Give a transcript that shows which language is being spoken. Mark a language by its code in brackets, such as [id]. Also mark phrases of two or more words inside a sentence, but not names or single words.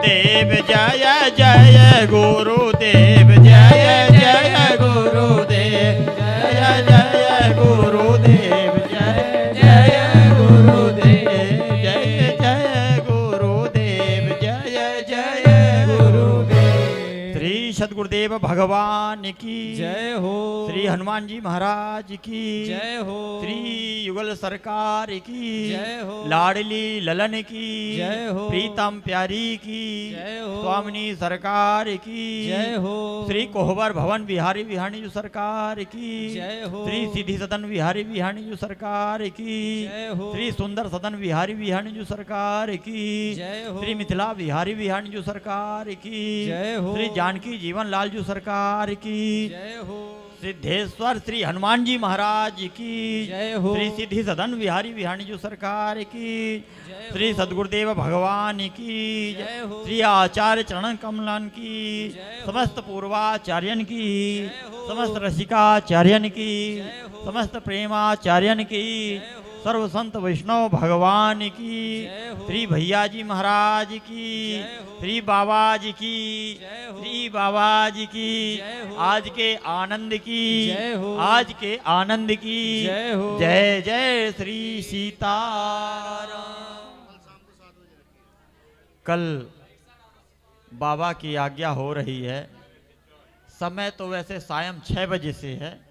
[hi] गुरुदेव जय जय गुरुदेव जय जय गुरुदेव जय जय गुरुदेव जय जय गुरुदेव जय जय गुरुदेव जय जय गुरुदेव। श्री सद्गुरुदेव भगवान की जय हो। श्री हनुमान जी महाराज की जय हो। श्री युगल सरकार की जय हो। लाडली ललन की जय हो। प्रीतम प्यारी की जय हो। स्वामिनी सरकार की जय हो। श्री कोहबर भवन बिहारी बिहानी जी सरकार की जय हो। श्री सिद्धि सदन बिहारी बिहानी जी सरकार की जय हो। श्री सुंदर सदन बिहारी बिहानी जी सरकार की जय हो। श्री मिथिला बिहारी बिहानी जी सरकार की जय हो। श्री जानकी जीवन लाल जी सरकार की जय हो। सिद्धेश्वर श्री हनुमान जी महाराज की जय हो। श्री सिद्धि सदन बिहारी बिहानी जी सरकार की श्री सद्गुरुदेव भगवान की जय हो। श्री आचार्य चरण कमलन की जय हो। समस्त पूर्वाचार्यन की जय हो। समस्त रसिकाचार्यन की जय हो। समस्त प्रेमाचार्यन की जय हो। सर्व संत वैष्णव भगवान की जय हो। श्री भैया जी महाराज की जय हो। श्री बाबा जी की जय हो। श्री बाबा जी की जय हो। आज के आनंद की जय हो। आज के आनंद की जय हो। जय जय श्री सीताराम। कल बाबा की आज्ञा हो रही है। समय तो वैसे सायं 6 बजे से है।